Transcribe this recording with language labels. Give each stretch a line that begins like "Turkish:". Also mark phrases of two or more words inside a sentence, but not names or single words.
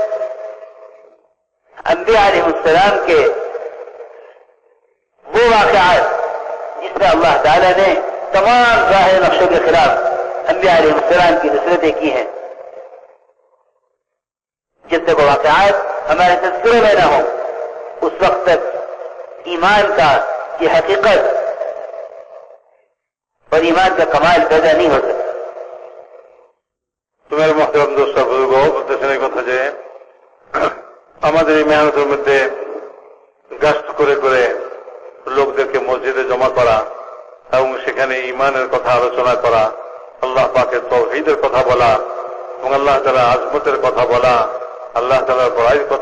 Urdu: انبیاء علیہ السلام کے وہ واقعات جس میں اللہ تعالیٰ نے تمام ظاہر نقشوں کے خلاف انبیاء علیہ السلام کی نصرتیں کی ہیں، جب تک وہ واقعات ہمارے تذکرے میں نہ ہوں اس وقت تک ایمان کا یہ حقیقت اور ایمان کا کمال پیدا نہیں ہو سکتا.
Bangla: তোমার মহতরম দোস্ত বুজুর্গ বলতেছেন এই কথা যে আমাদের এই মেহনতের মধ্যে গাস্ত করে করে লোকদেরকে মসজিদে জমা করা এবং সেখানে ইমানের কথা আলোচনা করা, আল্লাহ পাকের তাওহীদের কথা বলা এবং আল্লাহ তাআলার আজমতের কথা বলা, আল্লাহ তাআলার বড়াইয়ের কথা